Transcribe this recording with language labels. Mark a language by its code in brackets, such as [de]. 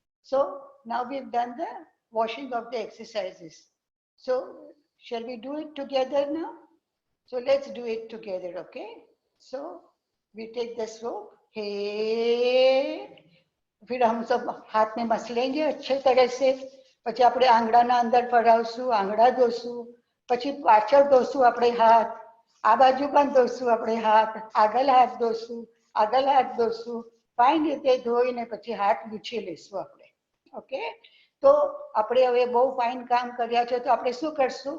[en] So now we've done the washing of the exercises. So shall we do it together now? So let's do it together, okay? So we take the soap. Hey. [hi] फिर हम सब हाथ में मसलेंगे अच्छे तरह से. [gu] પછી આપણે આંગળાના અંદર ફરાવશું, આંગળા ધોશું, પછી પાછળ ધોશું આપણે હાથ, આ બાજુ પણ ધોશું આપણે હાથ, આગળ હાથ ધોશું, આગળ હાથ ધોશું. ફાઇન રીતે ધોઈને પછી હાથ લૂછી લઈશું આપણે. ઓકે, તો આપણે હવે બહુ ફાઇન કામ કર્યા છે. તો આપણે શું કરશું?